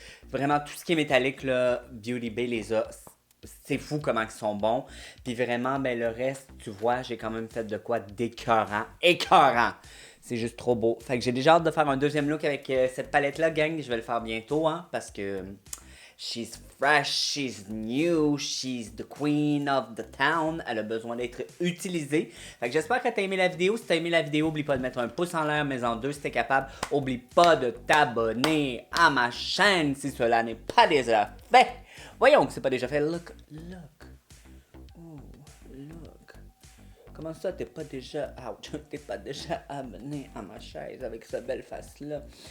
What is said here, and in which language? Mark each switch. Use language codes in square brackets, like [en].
[fr] Vraiment, tout ce qui est métallique, là, Beauty Bay les a. C'est fou comment ils sont bons. Puis vraiment, ben le reste, tu vois, j'ai quand même fait de quoi d'écœurant. Écœurant! C'est juste trop beau. Fait que j'ai déjà hâte de faire un deuxième look avec cette palette-là, gang. Je vais le faire bientôt, hein, parce que [en] She's fresh, she's new, she's the queen of the town. [fr] Elle a besoin d'être utilisée. Fait que j'espère que t'as aimé la vidéo. Si t'as aimé la vidéo, oublie pas de mettre un pouce en l'air, mais en deux si t'es capable. Oublie pas de t'abonner à ma chaîne si cela n'est pas déjà fait. Voyons que c'est pas déjà fait. [en] Look. Oh, look. [fr] Comment ça, t'es pas déjà abonné à ma chaise avec cette belle face-là?